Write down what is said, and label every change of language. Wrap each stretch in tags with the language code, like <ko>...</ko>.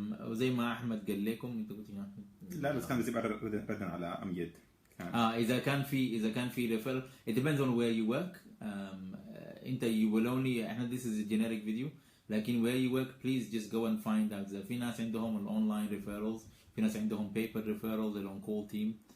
<ar>وزي ما أحمد قال لكم أنت قلت يا أحمد. لا بس كان زي ردا على أمجد. إذا كان في</ar> <en>referral it depends on where you work. أنت you will only</en> <ar>إحنا</ar> <en>this is a generic video.</en> <ar>لكن</ar> <en>where you work please just go and find out.</en> <ar>في ناس عندهم الأونلاين referrals, في ناس عندهم paper referrals ال on call team.</ar>